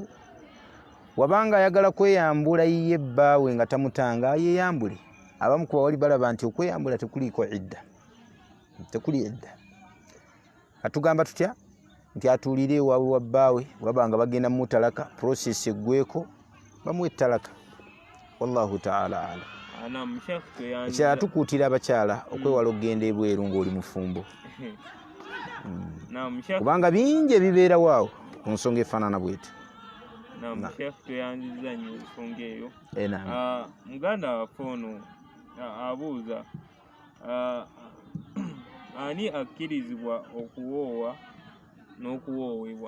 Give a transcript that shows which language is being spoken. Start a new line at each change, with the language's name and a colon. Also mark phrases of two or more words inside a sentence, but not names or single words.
Ganda: Wabanga ayagala kweyambula ye bbaawe nga tamutanga, yeeyambule. Abamu ku bawali balaba nti okweyambula tekuliiko idda, tekuli idda. Atugamba tutya nti atuulire ewaabwe wa bbaawe, wabanga bagenda mu talaka, process eggweko, bamuwe talaka.
Arabic: والله تعالى أعلم.
Ganda: Ekyala tukuutira abakyala okwewala okugenda ebweru ng'oli mufumbo, kubanga bingi ebibeera waawo ku nsonga efaanana bweti. Sheikh, tweyanziza nnyo ensonga eyo. Muganda waffe ono abuuza, ani akkirizibwa okuwoowa n'okuwoowebwa?